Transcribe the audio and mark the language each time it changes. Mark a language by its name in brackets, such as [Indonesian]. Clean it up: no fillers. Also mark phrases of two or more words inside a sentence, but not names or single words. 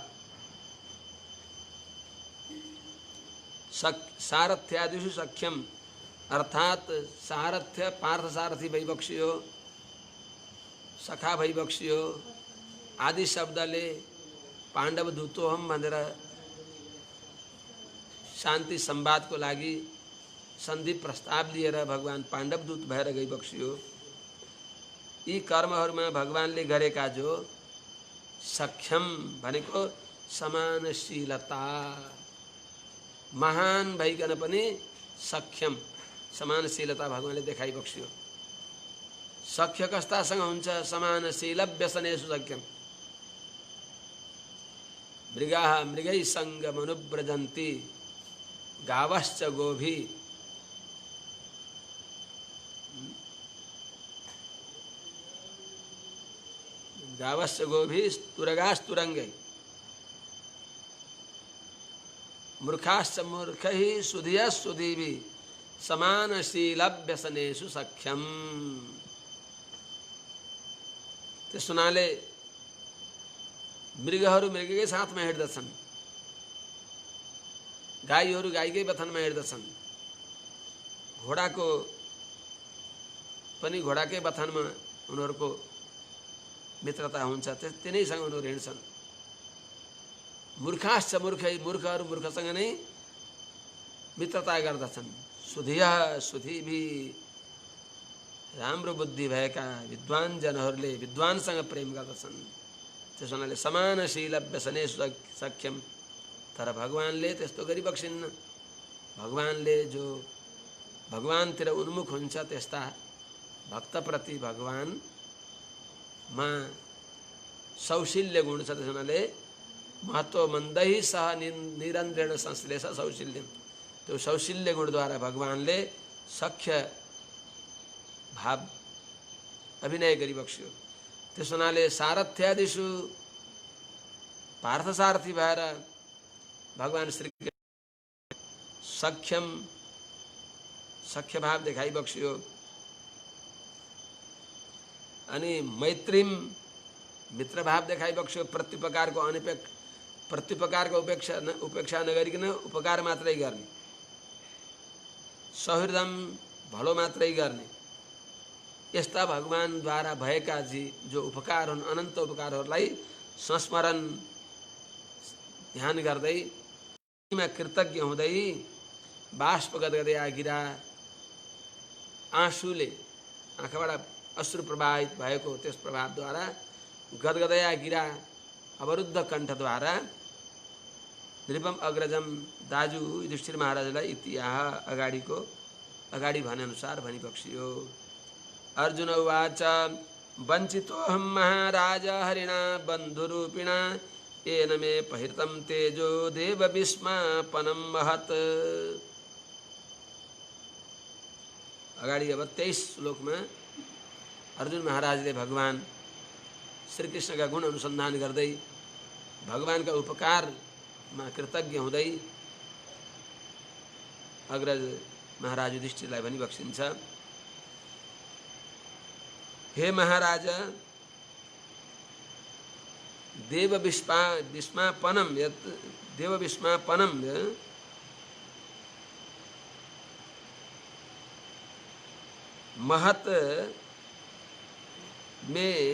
[Sanskrit] सारथ्यादिषु सख्यम [Nepali] अर्थात सारथ्य पार्थसारथी भइबक्सियो, सखा भइबक्सियो आदि शब्दले [Sanskrit] पाण्डव दूतोहम [Nepali] भनेर शान्ति संवादको लागि सन्धि प्रस्ताव लिएर भगवान पाण्डव दूत भएर गइबक्सियो। यी कर्महरूमा भगवानले गरेका जो सक्षम भनेको समानशीलता, महान भइकन पनि सक्षम समानशीलता भगवानले देखाइबक्स्यो। सख्य कस्तासँग हुन्छ? [Sanskrit] समानशील व्यसनेषु सख्यम। मृगाः मृगैसङ्गमनुव्रजन्ति गावश्च गोभी। गावश्च गोभी तुरगास्तुरंगै मूर्खाश्च मूर्खैः सुधियः सुधीभिः समानशील व्यसनेषु सख्यम। [Nepali] त्यस हुनाले मृगहरू मृगकै साथमा हिँड्दछन्, गाईहरू गाईकै बथनमा हिँड्दछन्, घोडाको पनि घोडाकै बथनमा उनीहरूको मित्रता हुन्छ, तिनैसँग उनीहरू हिँड्छन्। [Sanskrit] मूर्खाश्च मूर्खै, [Nepali] मूर्खहरू मूर्खसँग नै मित्रता गर्दछन्। [Sanskrit] सुधिय सुधीभी, [Nepali] राम्रो बुद्धि भएका विद्वान जनहरूले विद्वानसँग प्रेम गर्दछन्। त्यसो हुनाले [Sanskrit] समानशील व्यसने सख्यम, [Nepali] तर भगवानले त्यस्तो गरिबक्सिन्न। भगवानले जो भगवानतिर उन्मुख हुन्छ त्यस्ता भक्तप्रति भगवानमा सौशील्य गुण छ। [Sanskrit] त्यस हुनाले महत्व मन्दै सह निरन्त्रेण संश्लेष सौशील्यम, [Nepali] त्यो सौशील्य गुणद्वारा भगवानले सख्य भाव अभिनय गरिबक्स्यो। त्यस हुनाले सारथ्यादिषु पार्थसारथी भएर भगवान श्री सख्यम सख्य भाव देखाइबक्स्यो। अनि मैत्रीम मित्र भाव देखाइबक्स्यो। प्रत्युपकारको उपेक्षा नगरिकन उपकार मात्रै गर्ने, सौहृदम भलो मात्रै गर्ने, यस्ता भगवानद्वारा भएका जो उपकार हुन्, अनन्त उपकारहरूलाई संस्मरण ध्यान गर्दै कृतज्ञ हुँदै [Sanskrit] बाष्प गदगदया गिरा, [Nepali] आँसुले आँखाबाट अश्रु प्रवाहित भएको त्यस प्रभावद्वारा [Sanskrit] गदगदया गिरा [Nepali] अवरुद्ध कण्ठद्वारा [Sanskrit] नृपम अग्रजम [Nepali] दाजु युधिष्ठिर महाराजलाई इतिहास अगाडि भनेअनुसार भनिबक्सियो। [Sanskrit] अर्जुन उवाच वञ्चितोऽहं महाराज हरिणा बन्धुरूपिणा येन मे पहिर्तं तेजो देवविस्मापनं महत्। [Nepali] अगाडि अब 23 श्लोकमा अर्जुन महाराजले भगवान श्रीकृष्णका गुण अनुसन्धान गर्दै भगवानका उपकारमा कृतज्ञ हुँदै अग्रज महाराज युधिष्ठिरलाई भनिबक्सिन्छ, हे महाराज, देवविस्मापनं [Sanskrit] महत् मे